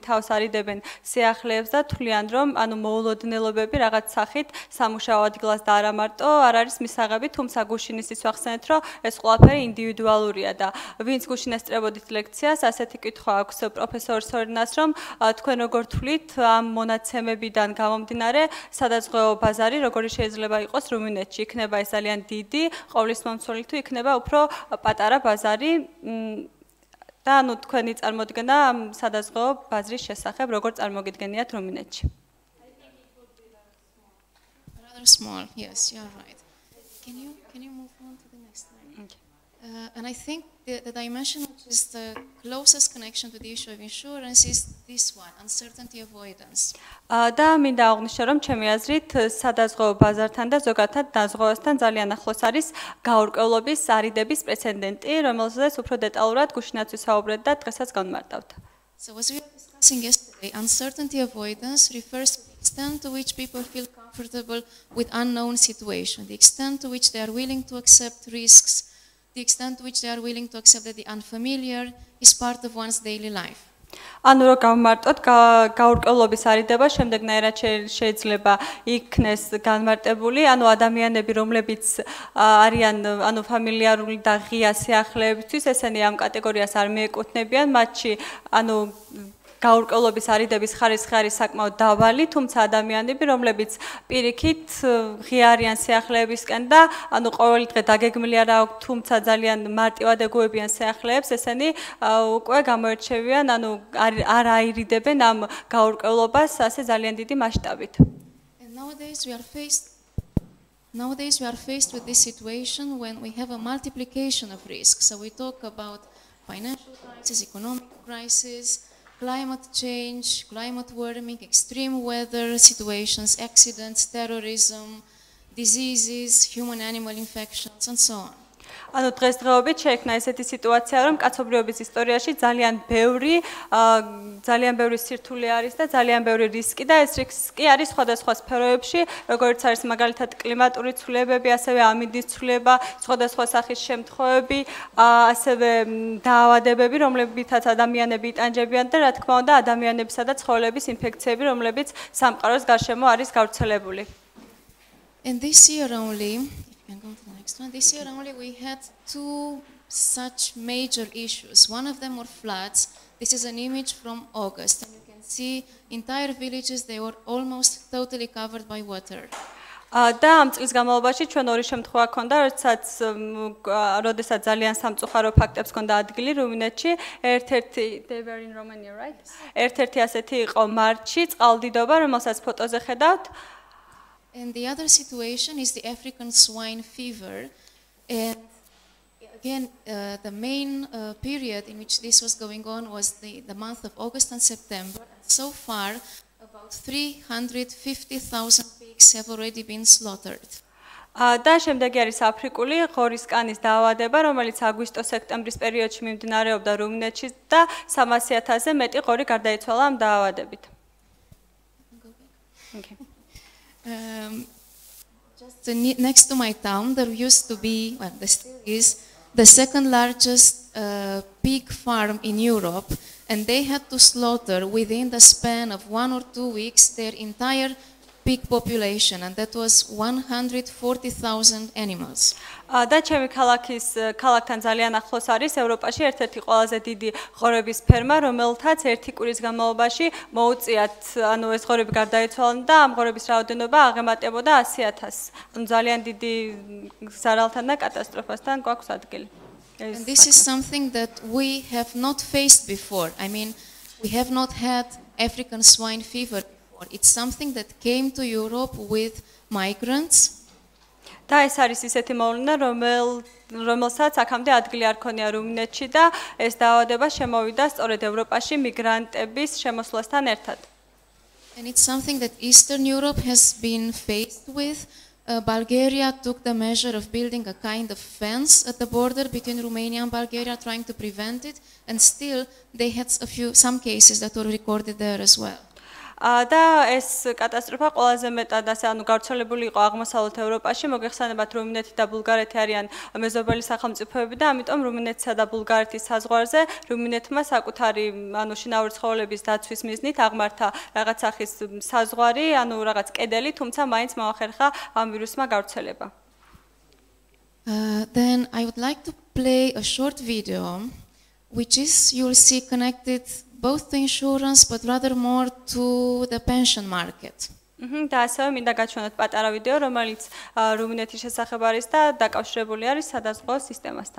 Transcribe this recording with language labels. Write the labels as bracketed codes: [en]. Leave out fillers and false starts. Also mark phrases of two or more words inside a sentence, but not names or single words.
[ka] თავს არიდებენ სიახლეებს და თვლიან, რომ ანუ მოულოდნელობები რაღაც სახით სამუშაო ადგილას და არა მარტო არ არის მისაღები, თუმცა გუშინის ის ვახსენეთ, რომ ეს ყველაფერი ინდივიდუალურია და ვინც გუშინ ესწრებოდით ლექციას, ასეთი კითხვა აქვს პროფესორ სორინას, რომ თქვენ როგორ თვლით ამ მონაცემებიდან გამომდინარე, სადაზღვევო ბაზარი როგორი შეიძლება იყოს რუმინეთში? იქნება ეს ძალიან დიდი, ყოვლისმომცველი თუ იქნება უფრო პატარა ბაზარი და ანუ თქვენი წარმოდგენა ამ სადაზღვევო ბაზრის შესახებ როგორ წარმოგიდგენიათ რუმინეთში? [en] Rather small, yes, you're right. Can you move on to the next slide? And I think the dimension which is the closest connection to the issue of insurance is this one, uncertainty avoidance. [ka] და მინდა აღვნიშნო, რომ ჩემი აზრით სადაზღვევო ბაზართან და ზოგადად დაზღვევასთან ძალიან ახლოს არის გაურკვევლობის არიდების პრეცედენტი, რომელზეც უფრო დეტალურად გუშინაც ვისაუბრეთ და დღესაც განმარტავთ. [en] So as we were discussing yesterday, uncertainty avoidance refers to the extent to which people feel comfortable with unknown situation, the extent to which they are willing to accept risks, the extent to which they are willing to accept that the unfamiliar is part of one's daily life. [ka] ანუ რო გავმარტოთ გაურკვევლობის არიდება შემდეგნაირად შეიძლება იქნეს განმარტებული, ანუ ადამიანები, რომლებიც არიან ანუ ფამილიარული და ღია სიახლეებისთვის, ესენი ამ კატეგორიას არ მიეკუთვნებიან, მათში ანუ გაურკვევლობის არიდების ხარისხი არის საკმაოდ დაბალი, თუმცა ადამიანები, რომლებიც პირიქით ღია არიან სიახლეებისკენ და ანუ ყოველი დღე დაგეგმილი არ აქვს, თუმცა ძალიან მარტივად ეგუებიან სიახლეებს, ესენი უკვე გამოირჩევიან, ანუ არ აირიდებენ ამ გაურკვევლობას ასე ძალიან დიდი მასშტაბით. [en] Nowadays we are faced with this situation when we have a multiplication of risks. So we talk about financial crisis, economic crisis, climate change, climate warming, extreme weather situations, accidents, terrorism, diseases, human-animal infections, and so on. [ka] ანუ დღესდღეობით შეექმნა ესეთი სიტუაცია, რომ კაცობრიობის ისტორიაში ძალიან ბევრი სირთულე არის და ძალიან ბევრი რისკი და ეს რისკი არის სხვადასხვა სფეროებში, როგორც არის მაგალითად კლიმატური ცვლილებები, ასევე ამინდის ცვლილება, სხვადასხვა სახის შემთხვევები, ასევე დაავადებები, რომლებითაც ადამიანები იტანჯებიან და რა თქმა უნდა ადამიანებისა და ცხოველების ინფექციები, რომლებიც სამყაროს გარშემო არის გავრცელებული. [en] And this year only, this year only we had two such major issues. One of them were floods. This is an image from August, and you can see entire villages, they were almost totally covered by water. [ka] და ამ წლის განმავლობაში ჩვენ ორი შემთხვევა ჰქონდა, როდესაც ძალიან სამწუხარო ფაქტებს ჰქონდა ადგილი რუმინეთში, ერთ-ერთი ასეთი იყო მარტში, წყალდიდობა, რომელსაც ფოტოზე ხედავთ. [en] And the other situation is the African swine fever. And again, the main period in which this was going on was the month of August and September. And so far, about 350,000 pigs have already been slaughtered. [ka] და შემდეგი არის აფრიკული ღორის კანის დაავადება, რომელიც აგვისტო-სექტემბრის პერიოდში მიმდინარეობდა რუმინეთში და 300,000-ზე მეტი ღორი გარდაიცვალა ამ დაავადებით. [en] Okay. Just next to my town, there used to be, well, there still is, the second largest pig farm in Europe, and they had to slaughter within the span of 1 or 2 weeks their entire pig population, and that was 140,000 animals. [ka] და ჩემი ქალაქთან ძალიან ახლოს არის ევროპაში ერთ-ერთი ყველაზე დიდი ღორების ფერმა, რომელთაც ერთი კვირის განმავლობაში მოუწიათ, ანუ ეს ღორები გარდაიცვალა და ამ ღორების რაოდენობა აღემატებოდა 100,000. ანუ ძალიან დიდი ზარალთან და კატასტროფასთან გვაქვს ადგილი. [en] And this is something that we have not faced before. I mean, we have not had African swine fever before. It's something that came to Europe with migrants. [ka] და ეს არის ისეთი მოვლენა, რომელსაც აქამდე ადგილი არ ქონია რუმინეთში და ეს დაავადება შემოვიდა სწორედ ევროპაში მიგრანტების შემოსვლასთან ერთად. [en] And it's something that Eastern Europe has been faced with. Bulgaria took the measure of building a kind of fence at the border between Romania and Bulgaria, trying to prevent it, and still they had some cases that were recorded there as well. [ka] და ეს კატასტროფა ყველაზე მეტად ასე ანუ გავრცელებული იყო აღმოსავლეთ ევროპაში, მოგეხსენებათ რუმინეთი და ბულგარეთი არიან მეზობელი სახელმწიფოები და ამიტომ რუმინეთსა და ბულგარეთის საზღვარზე რუმინეთმა საკუთარი ანუ შინაური ცხოველების დაცვის მიზნით აღმართა რაღაც სახის საზღვარი, ანუ რაღაც კედელი, თუმცა მაინც მოახერხა ამ ვირუსმა გავრცელება. [en] Then I would like to play a short video which is you'll see connected both to insurance, but rather more to the pension market. [ka] და ასევე მინდა გაჩვენოთ პატარა ვიდეო, რომელიც რუმინეთის შესახებ არის და დაკავშირებული არის სადაზღვევო სისტემასთან.